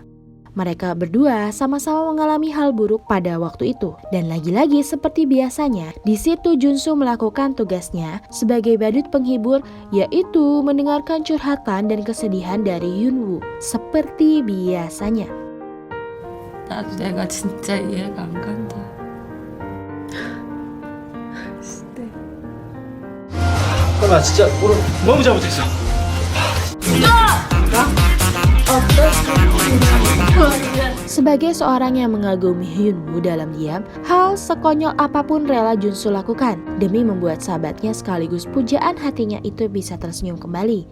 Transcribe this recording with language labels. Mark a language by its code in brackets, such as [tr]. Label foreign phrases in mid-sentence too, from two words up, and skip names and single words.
[id] Mereka berdua sama-sama mengalami hal buruk pada waktu itu. Dan lagi-lagi seperti biasanya, di situ Junsu melakukan tugasnya sebagai badut penghibur, yaitu mendengarkan curhatan dan kesedihan dari Hyunwoo. Seperti biasanya. [ko] 나도 내가 진짜 이해가 안 간다. 나 진짜 오늘 너무 잘못했어. [id] Sebagai seorang yang mengagumi Hyunwoo dalam diam, hal sekonyol apapun rela Junsu lakukan demi membuat sahabatnya sekaligus pujaan hatinya itu bisa tersenyum kembali.